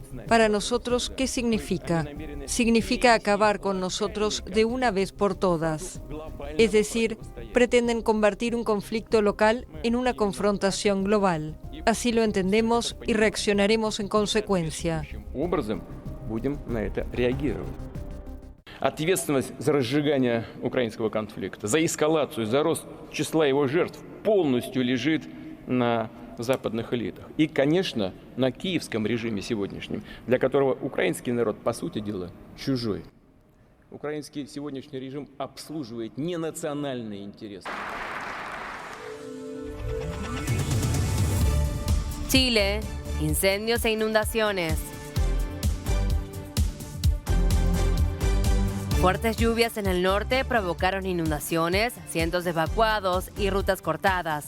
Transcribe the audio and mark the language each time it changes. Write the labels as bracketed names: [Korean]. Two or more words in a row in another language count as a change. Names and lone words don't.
[Spanish] Para nosotros, ¿qué significa? Significa acabar con nosotros de una vez por todas. Es decir, pretenden convertir un conflicto local en una confrontación global. Así lo entendemos y reaccionaremos en consecuencia. [Russian] Ответственность за разжигание украинского конфликта, за эскалацию, за рост числа его жертв полностью лежит на западных элитах. И, конечно, на киевском режиме сегодняшнем, для которого украинский народ, по сути дела, чужой. Украинский сегодняшний режим обслуживает не национальные интересы. [Spanish] Chile, incendios e inundaciones. Fuertes lluvias en el norte provocaron inundaciones, cientos de evacuados y rutas cortadas.